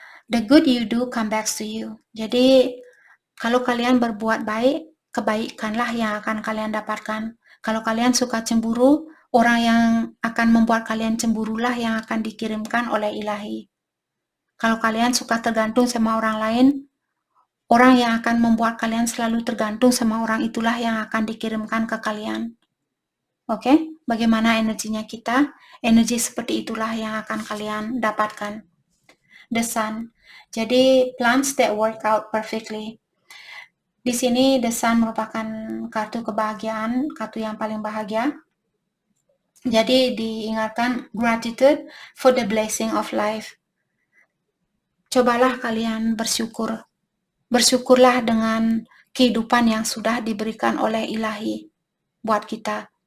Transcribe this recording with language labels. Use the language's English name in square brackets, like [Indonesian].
[English] The good you do come back to you. [Indonesian] Jadi, kalau kalian berbuat baik, kebaikanlah yang akan kalian dapatkan. Kalau kalian suka cemburu, orang yang akan membuat kalian cemburulah yang akan dikirimkan oleh ilahi. Kalau kalian suka tergantung sama orang lain, orang yang akan membuat kalian selalu tergantung sama orang itulah yang akan dikirimkan ke kalian. Oke? Bagaimana energinya kita? Energi seperti itulah yang akan kalian dapatkan. [English] The Sun. Jadi, plans that work out perfectly. [Indonesian] Di sini The Sun merupakan kartu kebahagiaan, kartu yang paling bahagia. Jadi diingatkan [English] gratitude for the blessing of life. [Indonesian] Cobalah kalian bersyukur. Bersyukurlah dengan kehidupan yang sudah diberikan oleh ilahi buat kita.